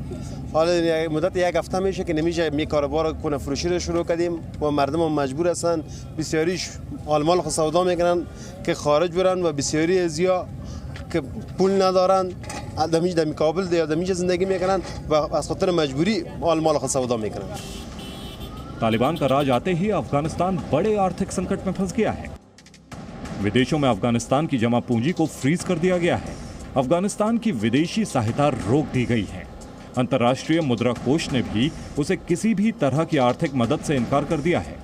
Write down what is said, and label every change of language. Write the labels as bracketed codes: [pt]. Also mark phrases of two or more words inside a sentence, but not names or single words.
[fa] حالا مدت یک هفته میشه که نمیشه می کاروبار کنه فروشی رو شروع کردیم و مردم هم مجبور هستن، بسیاریش مال خود سودا میکنن که خارج برن و بسیاری ازیا یک پول ندارن دمی کابل یا دمی زندگی میکنن و از خاطر مجبوری مال خود سودا میکنن. [hi] तालिबान का राज आते ही अफगानिस्तान बड़े आर्थिक संकट में फंस गया है। विदेशों में अफगानिस्तान की जमा पूंजी को फ्रीज कर दिया गया है। अफगानिस्तान की विदेशी सहायता रोक दी गई है। अंतर्राष्ट्रीय मुद्रा कोष ने भी उसे किसी भी तरह की आर्थिक मदद से इनकार कर दिया है।